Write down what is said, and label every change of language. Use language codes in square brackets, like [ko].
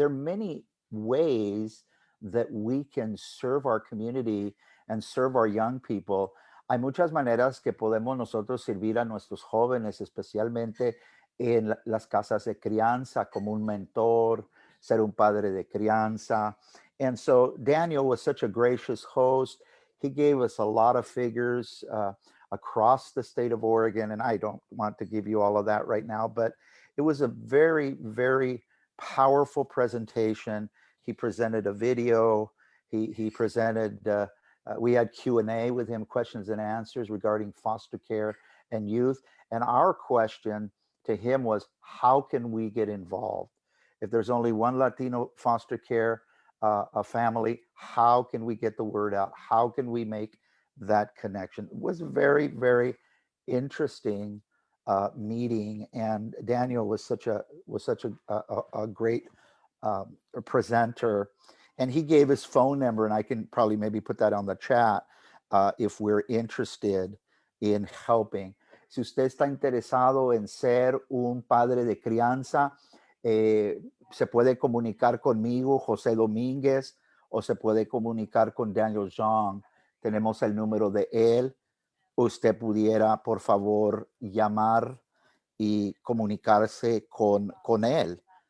[en] There are many ways that we can serve our community and serve our young people. [es] Hay muchas maneras que podemos nosotros servir a nuestros jóvenes, especialmente en las casas de crianza, como un mentor, ser un padre de crianza. [en] And so Daniel was such a gracious host. He gave us a lot of figures across the state of Oregon, and I don't want to give you all of that right now, but it was a very, very powerful presentation. He presented a video. He presented, we had Q&A with him, questions and answers regarding foster care and youth. And our question to him was, how can we get involved? If there's only one Latino foster care a family, how can we get the word out? How can we make that connection? It was a very, very interesting meeting, and Daniel was such a great presenter, and he gave his phone number, and I can probably maybe put that on the chat if we're interested in helping. [es] Si usted está interesado en ser un padre de crianza, se puede comunicar conmigo, José Domínguez, o se puede comunicar con Daniel Zhang. Tenemos el número de él. Usted pudiera, por favor, llamar y comunicarse con él.